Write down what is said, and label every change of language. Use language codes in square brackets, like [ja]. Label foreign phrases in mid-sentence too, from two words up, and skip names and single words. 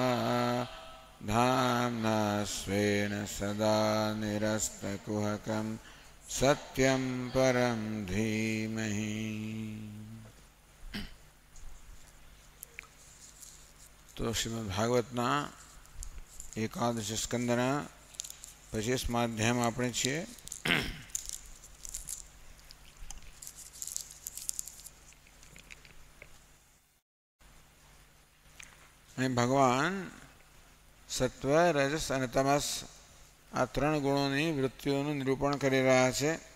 [sa] धाम्ना स्वेन सदा निरस्तकुहकं सत्यं परं धीमहि। [gu] તો શ્રીમદ્ ભાગવતના એકાદશ સ્કંદના 25 અધ્યાયમાં આપણે છીએ। ભગવાન સત્વ રજસ અને તમસ આ ત્રણ ગુણોની વૃત્તિઓનું નિરૂપણ કરી રહ્યા છે।